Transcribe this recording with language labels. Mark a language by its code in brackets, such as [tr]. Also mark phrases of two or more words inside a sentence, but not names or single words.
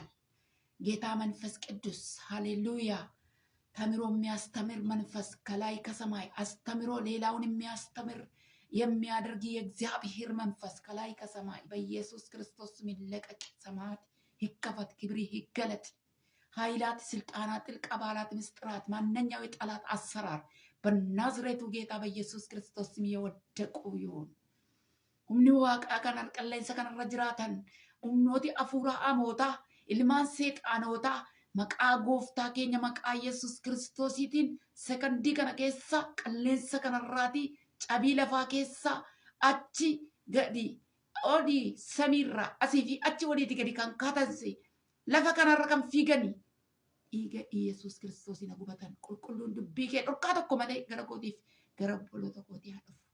[am] ጌታ መንፈስ ቅዱስ ሃሌሉያ ተምሮ የሚያስተምር መንፈስ ከላይ ከሰማይ አስተምሮ ሌላውን የሚያስተምር የሚያደርግ የእግዚአብሔር መንፈስ ከላይ ከሰማይ በኢየሱስ ክርስቶስ ስም ይለቀቅ። ሰማያት ይከፈት፣ ክብሪ ይገለጥ። ኃይላት፣ ስልጣናት፣ ጥልቅ አባላት፣ ምስጢራት፣ ማንኛው የጠላት አሰራር በናዝሬቱ ጌታ በኢየሱስ ክርስቶስ ስም የወደቁ ይሁን። [om] humni waaqaa kan qilleensa kanarra jiraatan humnooti afuuraa amootaa ilmaan seexaanootaa maqaa gooftaa keenya maqaa Yesuus Kiristoosiitiin sekandii kana keessa qilleensa kanarraati cabii lafaa keessa achi gadi odii samiirraa asii fi achi waliiti gadi kan kaatanse lafa kanarra kan fiiganii dhiiga Yesuus Kiristoosiin gubatan qulqulluun dubbii kee dhorkaa tokko malee gara kootiif gara obboloota kootii haa dhufu.